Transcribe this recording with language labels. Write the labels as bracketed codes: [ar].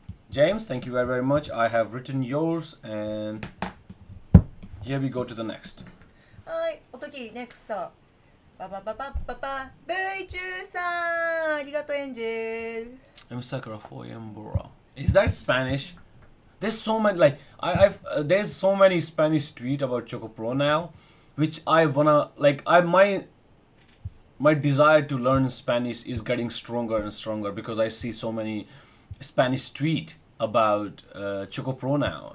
[en] James, thank you very, very much. I have written yours, and here we go to the next. [ja] はい、おとき、NEXT。パパパパパパ V 中さんありがとうエンジェル [en] Emi Sakura for Yambura. Is that Spanish? There's so many, like there's so many Spanish tweets about ChocoPro now, which I wanna like. My desire to learn Spanish is getting stronger and stronger because I see so many Spanish tweets about ChocoPro now.